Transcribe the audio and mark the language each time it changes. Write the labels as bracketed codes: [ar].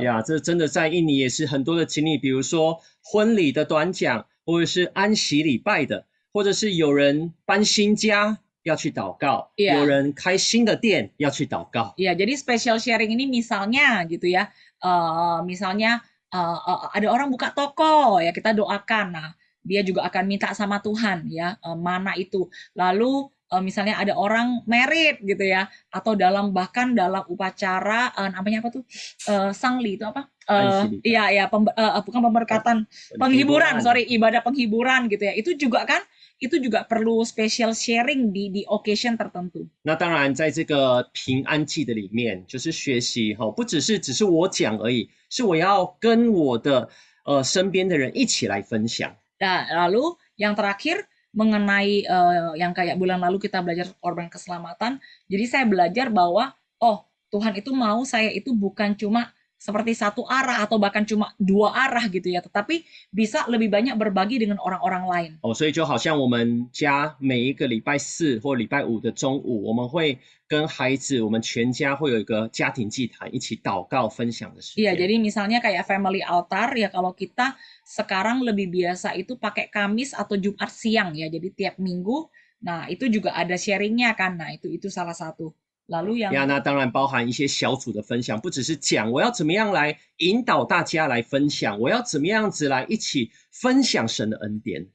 [zh] 呀，这真的在印尼也是很多的经历，比如说婚礼的短讲，或者是安息礼拜的，或者是有人搬新家要去祷告， [id] Iya. [zh] 有人开新的店要去祷告。 [id] Ya, jadi [en] special sharing [id] ini misalnya gitu ya, misalnya ada orang buka toko ya, kita doakan. Nah, dia juga akan minta sama Tuhan ya, mana itu. Lalu misalnya ada orang merit gitu ya, atau bahkan dalam upacara namanya apa tuh, sangli itu apa? Iya ya, bukan pemberkatan, penghiburan, sorry, ibadah penghiburan gitu ya. Itu juga perlu [en] special sharing [id] di occasion tertentu. [zh] 那当然，在这个平安祭的里面，就是学习不只是我讲而已，是我要跟我的身边的人一起来分享。 [id] Nah, lalu yang terakhir mengenai yang kayak bulan lalu kita belajar korban keselamatan. Jadi saya belajar bahwa Tuhan itu mau saya itu bukan cuma seperti satu arah atau bahkan cuma dua arah gitu ya, tetapi bisa lebih banyak berbagi dengan orang-orang lain. [zh] 所以就好像我们家每一个礼拜四或礼拜五的中午，我们会跟孩子，我们全家会有一个家庭祭坛，一起祷告分享的时间。 [id] Iya, jadi misalnya kayak [en] family altar [id] ya, kalau kita sekarang lebih biasa itu pakai Kamis atau Jumat siang ya, jadi tiap minggu. Nah, itu juga ada sharingnya kan. Nah, itu salah satu. Lalu yang [zh] 那当然包含一些小组的分享，不只是讲我要怎么样来引导大家来分享，我要怎么样子来一起分享神的恩典。